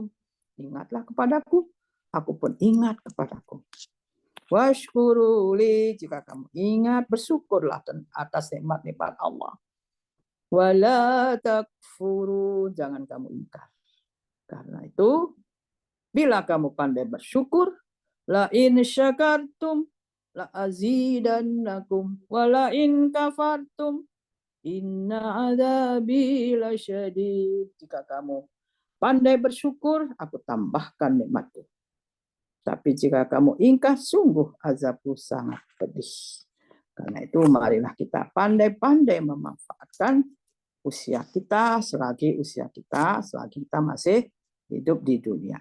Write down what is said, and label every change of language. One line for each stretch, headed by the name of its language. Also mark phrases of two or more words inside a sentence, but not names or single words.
Indonesian: Ingatlah kepadaku, aku pun ingat kepadaku. Washkuruli, jika kamu ingat, bersyukurlah atas nikmat-nikmat Allah.
Arabic: ولا تكفرون,
Indonesian: jangan kamu ingkar. Karena itu, bila kamu pandai bersyukur,
Arabic: لئن شكرتم لأزيدنكم ولئن كفرتم إن عذابي لشديد.
Indonesian: Jika kamu pandai bersyukur, aku tambahkan nikmatku. Tapi jika kamu ingkar, sungguh azabku sangat pedih. Karena itu marilah kita pandai-pandai memanfaatkan usia kita selagi kita masih hidup di dunia.